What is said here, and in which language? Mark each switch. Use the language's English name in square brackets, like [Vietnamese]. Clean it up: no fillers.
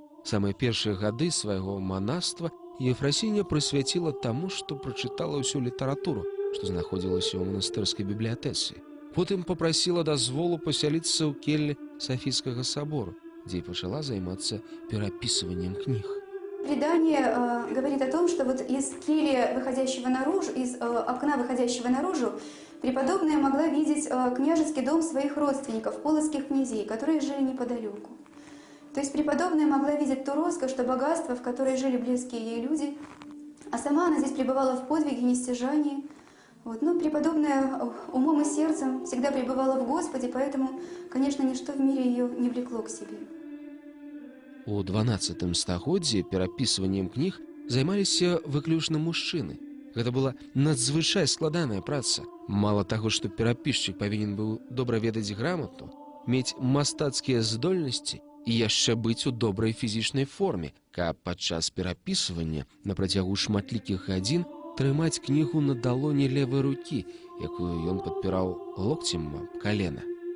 [Belarusian] Самыя першыя гады свайго манаства Ефрасіня прысвяціла таму, што прачытала ўсю літаратуру, што знаходзілася ў манастырскай бібліятэцы. Потым папрасіла дазволу пасяліцца ў келлі Софійскага собору, дзе і пачала займацца перапісываннем кніг. [Russian] Предание говорит о том, что вот из кельи, выходящего наружу, из окна, выходящего наружу, преподобная могла видеть княжеский дом своих родственников, полоцких князей, которые жили неподалеку. То есть преподобная могла видеть ту роскошь, то богатство, в которой жили близкие ей люди, а сама она здесь пребывала в подвиге, нестяжании. Вот. Но преподобная умом и сердцем всегда пребывала в Господе, поэтому, конечно, ничто в мире ее не влекло к себе. [Belarusian] У 12 стагоддзі перапісваннем кніг займаліся выключна мужчыны. Гэта была надзвычай складаная праца. Мала таго, што перапісчык павінен быў добра ведаць грамату, мець мастацкія здольнасці і яшчэ быць у добрай фізічнай форме, каб падчас перапісвання на працягу шматлікіх гадзін трымаць кнігу на далоні левай рукі, якую ён падпіраў локцем аб калена.